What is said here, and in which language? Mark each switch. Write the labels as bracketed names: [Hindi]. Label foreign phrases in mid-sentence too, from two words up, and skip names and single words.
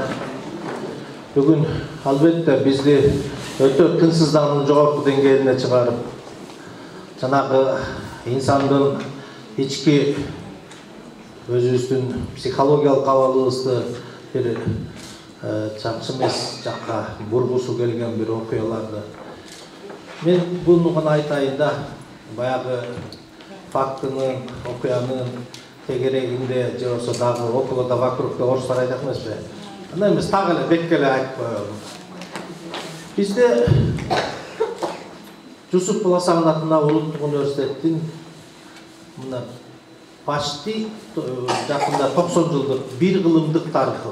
[Kyrgyz] Бүгүн албетте бизди өтө тынчсыздануунун жогорку деңгээлине чыгарып, жанагы инсандын ички өзүбүздүн психологиялык абалыбызды бир жакшы эмес жакка бургусу келген бир окуяларды. Мен буну гана айтайын да, баягы фактынын, окуянын тегерегинде же болсо дагы [Russian] около да вокруг да [Kyrgyz] орустар айтат эмеспи? Андай эмес, так эле бетке эле айтып коелу. Бизде Жусуп Баласагын атына Улуттук университеттин мына почти жакында 90 жылдык бир кылымдык тарыхы.